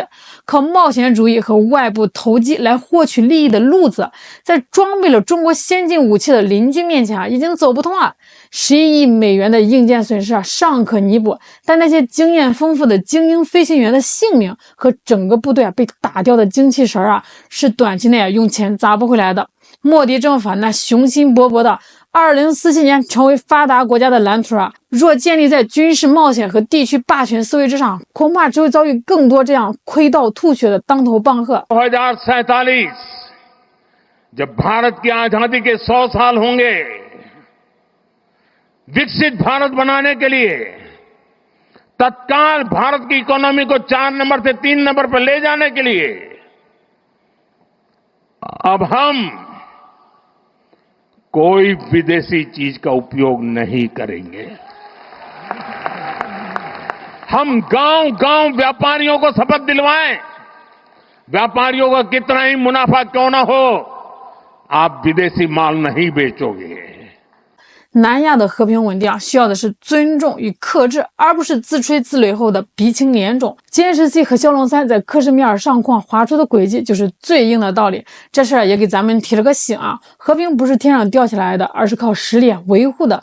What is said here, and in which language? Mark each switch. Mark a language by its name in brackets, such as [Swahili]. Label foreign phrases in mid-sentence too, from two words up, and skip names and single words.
[Chinese] 靠冒险主义和外部投机来获取利益的路子，在装备了中国先进武器的邻居面前已经走不通了。11亿美元的硬件损失尚可弥补，但那些经验丰富的精英飞行员的性命和整个部队被打掉的精气神是短期内用钱砸不回来的。莫迪政府那雄心勃勃的2047年成为发达国家的蓝图若建立在军事冒险和地区霸权思维之上，恐怕只会遭遇更多这样亏到吐血的当头棒喝。 [Hindi] 2047 जब भारत की आजादी के 100 साल होंगे, विकसित भारत बनाने के लिए तत्काल भारत की इकोनॉमी को 4 नंबर से 3 नंबर पर ले जाने के लिए अब हम कोई विदेशी चीज का उपयोग नहीं करेंगे। हम गांव-गांव व्यापारियों को शपथ दिलवाएं, व्यापारियों का कितना ही मुनाफा क्यों ना हो, आप विदेशी माल नहीं बेचोगे। [Chinese] 南亚的和平稳定需要的是尊重与克制，而不是自吹自擂后的鼻青脸肿。歼17和枭龙3在克什米尔上空划出的轨迹就是最硬的道理。这事也给咱们提了个醒和平不是天上掉下来的，而是靠实力维护的。